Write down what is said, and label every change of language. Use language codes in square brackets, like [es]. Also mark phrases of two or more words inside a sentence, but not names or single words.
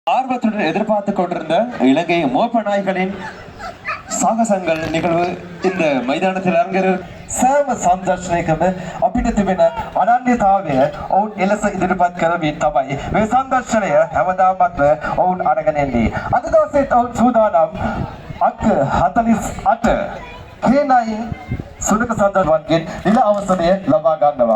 [ta] ஆர்வத்துடன் எதிர்பார்த்து கொண்டிருந்த இலங்கை மோப்ப நாய்களின் சாகசங்கள் நிகழ்வு இந்த மைதானத்தில் அரங்கேறும். [si] සෑම සංදර්ශනයකම අපිට තිබෙන අනන්‍යතාවය ඔවුන් එලෙස ඉදිරිපත් කරමින් තමයි මේ සංදර්ශනය හැමදාමත් ඔවුන් අරගෙන එන්නේ. අද දවසේත් ඔවුන් සූදානම් අංක 48 K9 සුනක සඳරුවන්ගෙන් නිල අවසරය ලබා ගන්නවා.